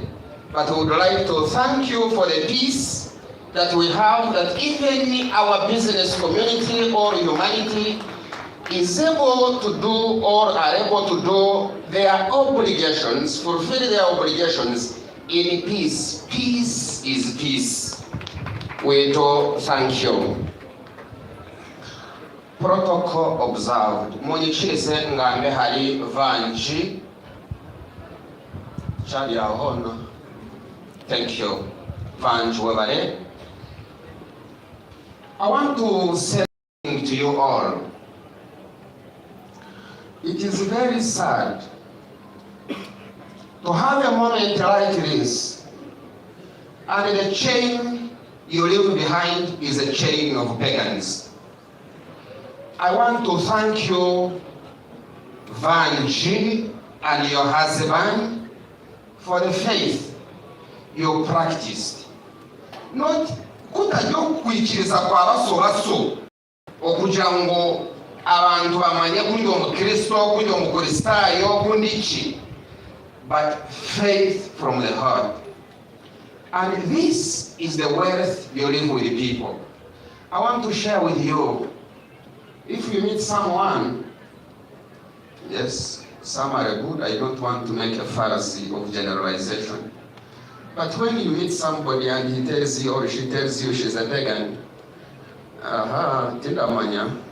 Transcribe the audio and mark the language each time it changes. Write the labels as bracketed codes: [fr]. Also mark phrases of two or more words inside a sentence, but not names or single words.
[en] But we would like to thank you for the peace that we have, that even our business community or humanity is able to do or are able to do their obligations, fulfill their obligations in peace. Peace is peace. We do thank you. Protocol observed. [nyn] Munyikirize ngambe hari vanji. Chali ahono. [en] Thank you. [nyn] Vanji webale. [en] I want to say something to you all. It is very sad to have a moment like this, and the chain you leave behind is a chain of pagans. I want to thank you, Vanji, and your husband for the faith you practiced. [nyn] Not kutajokwikiriza kwa baso okugira ngo abantu bamanye kundi omukristo kundi omukristayo kundi ki, [en] but faith from the heart. And this is the wealth you live with the people. I want to share with you, if you meet someone, yes, some are good, I don't want to make a fallacy of generalization, but when you meet somebody and he tells you or she tells you she's a pagan, tindamanya,